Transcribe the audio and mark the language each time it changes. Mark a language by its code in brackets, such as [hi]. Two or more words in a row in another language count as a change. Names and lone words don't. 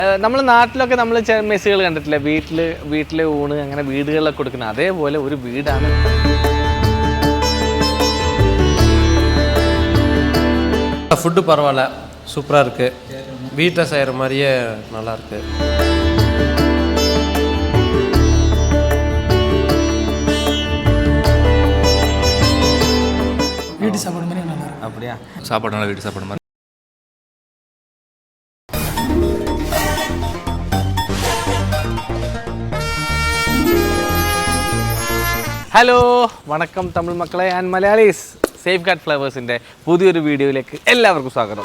[ml] നമ്മുടെ നാട്ടിലൊക്കെ നമ്മൾ മെസ്സുകൾ കണ്ടിട്ടില്ലേ, വീട്ടിലെ ഊണ് അങ്ങനെ വീടുകളിലൊക്കെ കൊടുക്കുന്നത്, അതേപോലെ ഒരു വീടാണ്. [ta] ஃபுட்டு பரவாயில்ல, சூப்பராக இருக்குது. வீட்டில் செய்கிற மாதிரியே நல்லாயிருக்கு. வீட்டு சாப்பாடு மாதிரி நல்லா இருக்கு. அப்படியா? சாப்பாடு நல்லா வீட்டு சாப்பாடு மாதிரி. [ml] ഹലോ, വണക്കം തമിഴ് മക്കളെ ആൻഡ് മലയാളീസ്. സേഫ് ഗാർഡ് ഫ്ലേവേഴ്സിൻ്റെ പുതിയൊരു വീഡിയോയിലേക്ക് എല്ലാവർക്കും സ്വാഗതം.